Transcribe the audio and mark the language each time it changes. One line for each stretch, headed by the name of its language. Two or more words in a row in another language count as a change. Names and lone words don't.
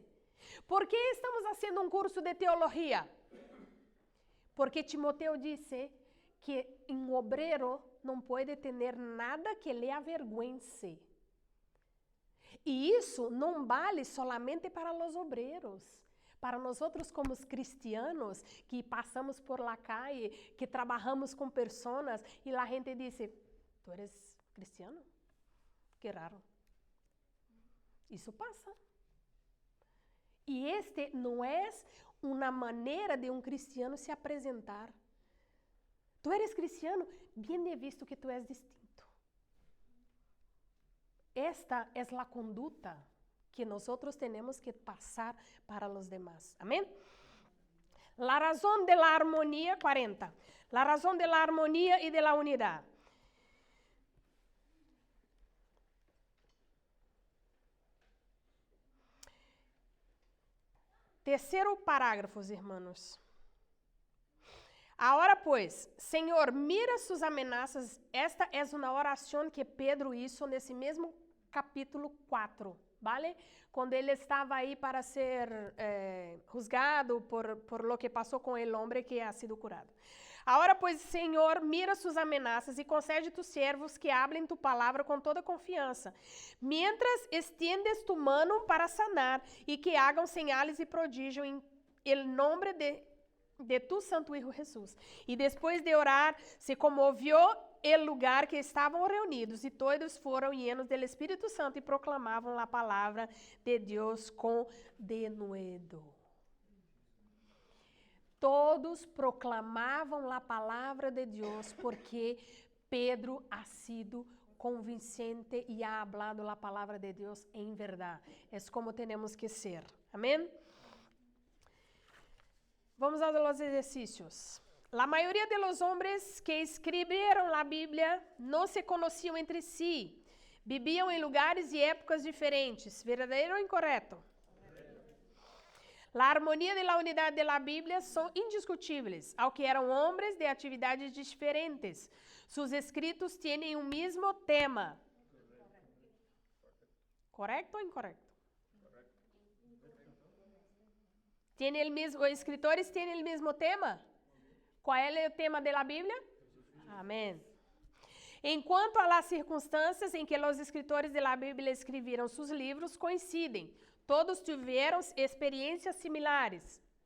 Portuguese: Por que estamos fazendo um curso de teologia? Porque Timoteo disse que um obreiro não pode ter nada que lhe avergüence. E isso não vale solamente para os obreiros. Para nós outros como os cristianos, que passamos
Spanish: por la calle,
Portuguese: que trabalhamos com pessoas, e a gente diz,
Spanish: tu eres cristiano?
Portuguese: Que raro. Isso passa. E este não é uma maneira de um cristiano se apresentar.
Spanish: Tu eres cristiano,
Portuguese: bem é visto que tu és distinto. Esta é a conduta que nós temos que passar para os demás.
Spanish: Amém? La razón de la armonía, 40. La razón de la armonía y de la unidad.
Portuguese: Terceiro parágrafo, irmãos. Agora, pois, Senhor, mira suas ameaças. Esta é uma oração que Pedro hizo nesse mesmo capítulo 4, ¿vale? Quando ele estava aí para ser juzgado
Spanish: por lo
Portuguese: que passou com
Spanish: el hombre que ha sido curado.
Portuguese: Agora, pois, Senhor, mira suas ameaças e concede tus servos que hablem tu palavra com toda confiança,
Spanish: mientras extiendes tu mano para sanar e que hagam señales
Portuguese: e prodígio em
Spanish: el nombre de tu santo Hijo Jesús.
Portuguese: E depois de orar,
Spanish: se comovió el lugar
Portuguese: que estavam reunidos, e todos foram
Spanish: llenos del
Portuguese: Espírito Santo e proclamavam a palavra de Deus com denuedo. Todos proclamavam a palavra de Deus porque Pedro
Spanish: ha sido convincente
Portuguese: e
Spanish: ha hablado
Portuguese: a palavra de Deus em verdade. É como temos que ser. Amém? Vamos
Spanish: a los
Portuguese: exercícios.
Spanish: La mayoría de los hombres que escribieron la Biblia no se conocían entre sí. Vivían en lugares y épocas diferentes. ¿Verdadero o incorrecto? La armonía de la unidad de la Biblia son indiscutibles, aunque eran hombres de actividades diferentes. Sus escritos tienen un mismo tema. ¿Correcto o incorrecto?
Portuguese: Os escritores têm o mesmo tema? Qual é o tema da Bíblia? Amém. Enquanto
Spanish: a las
Portuguese: circunstâncias em que os escritores da Bíblia escreveram seus livros coincidem, todos tiveram experiências similares.